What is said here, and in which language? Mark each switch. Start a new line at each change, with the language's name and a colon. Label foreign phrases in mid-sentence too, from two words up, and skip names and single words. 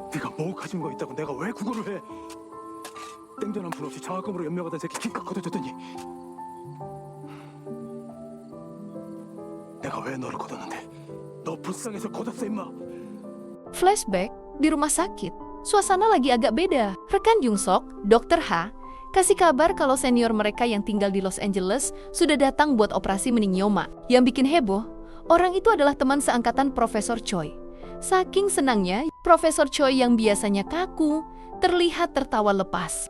Korean: 네가 뭐 가진 거 있다고 내가 왜 구걸을 해? 땡전 한 푼 없이 장학금으로 연명하던 새끼 기껏 걷어줬더니 내가 왜 너를 걷었는데? 너 불쌍해서 걷었어 임마.
Indonesian: Flashback di rumah sakit. Suasana lagi agak beda. Rekan Jungsok, Dr. H, kasih kabar kalau senior mereka yang tinggal di Los Angeles sudah datang buat operasi meningioma. Yang bikin heboh, orang itu adalah teman seangkatan Profesor Choi. Saking senangnya, Profesor Choi yang biasanya kaku, terlihat tertawa lepas.